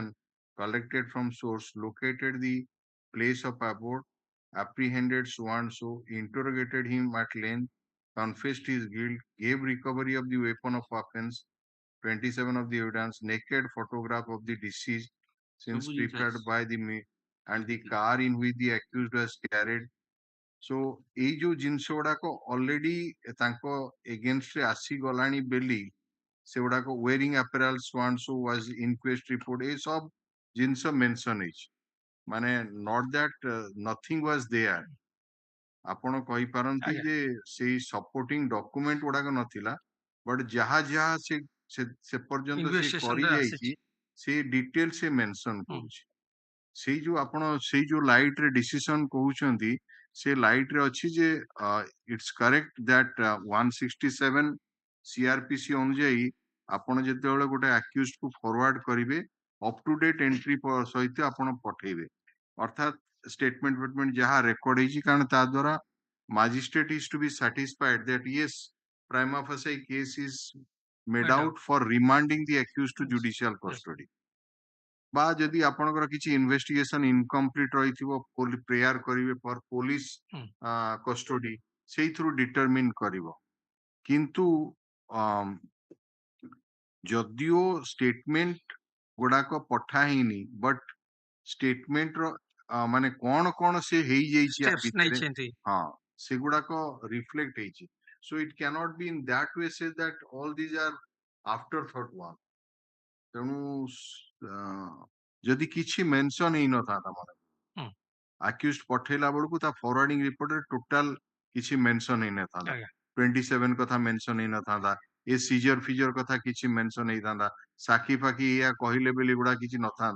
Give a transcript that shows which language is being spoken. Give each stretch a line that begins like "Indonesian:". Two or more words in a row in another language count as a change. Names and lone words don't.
English: collected from source, located the place of abode, apprehended so and so, interrogated him at length, confessed his guilt, gave recovery of the weapon of offense, 27 of the evidence, naked photograph of the deceased since prepared by the and the car in which the accused was carried।
Odia: So ଏଇ ଯୋଉ ଜିନିଷ ଗୁଡାକ ଅଲରେଡି ତାଙ୍କ ଏଗେନଷ୍ଟରେ ଆସିଗଲାଣି ବୋଲି ସେଗୁଡାକ
English: wearing apparel so and so was inquest report
Odia: ଏ ସବୁ ଜିନିଷ ମେନସନ ହେଇଛି। ମାନେ
English: not that nothing was there।
Odia: ଆପଣ କହିପାରନ୍ତି ଯେ ସେଇ
English: supporting document
Odia: ଗୁଡାକ ନଥିଲା, ବଟ୍ ଯାହା ଯାହା ସେ ପର୍ଯ୍ୟନ୍ତ ସେ କରିଯାଇଛି ସେ ଡିଟେଲ ସେ ମେନସନ କରୁଛି। ସେଇ ଯୋଉ ଆପଣ ସେଇ ଯୋଉ ଲାଇଟ ରେ ଡିସିସନ କହୁଛନ୍ତି ସେ ଲାଇଟ ରେ ଅଛି ଯେ
English: it's correct that 167 CrPC
Odia: ଅନୁଯାୟୀ ଆପଣ ଯେତେବେଳେ ଗୋଟେ ଆକ୍ୟୁଜ କୁ ଫରୱାର୍ଡ କରିବେ
English: up to date entry
Odia: ସହିତ ଆପଣ ପଠେଇବେ, ଅର୍ଥାତ୍ statement ଯାହା ରେକର୍ଡ ହେଇଛି। କାରଣ ତା ଦ୍ୱାରା
English: magistrate is to be satisfied that yes, prima facie case is made out for remanding the accused to judicial custody।
Odia: বা ଯଦି ଆପଣଙ୍କର କିଛି
English: investigation incomplete
Odia: ରହିଥିବ ପ୍ରେୟାର କରିବେ
English: for police custody,
Odia: ସେଇଥିରୁ ଡିଟରମିନ କରିବ। କିନ୍ତୁ ଯଦିଓ ଷ୍ଟେଟମେଣ୍ଟ ଗୁଡାକ ପଠା ହେଇନି, ବଟ୍ ଷ୍ଟେଟମେଣ୍ଟ ର ମାନେ କଣ କଣ ସେ ହେଇଯାଇଛି ହଁ ସେଗୁଡାକ ରିଫ୍ଲେକ୍ଟ ହେଇଛି।
English: So it cannot be in that way say that all these are afterthought one।
Odia: ତେଣୁ ଯଦି କିଛି ମେନସନ ହେଇନଥାନ୍ତା ମାନେ ଆକ୍ୟୁଜ ପଠେଇଲା ବେଳକୁ ତା ଫରୱାର୍ଡିଂ ରିପୋର୍ଟରେ ଟୋଟାଲ କିଛି ମେନସନ ହେଇନଥାନ୍ତା। 27 କଥା ମେନସନ ହେଇନଥାନ୍ତା, ଏ ସିଜର ଫିଜର କଥା କିଛି ମେନସନ ହେଇଥାନ୍ତା, ସାକ୍ଷୀ ଫାକ୍ଷୀ ଏଇଆ କହିଲେ ବୋଲି ଏଗୁଡା କିଛି ନଥାନ୍ତା।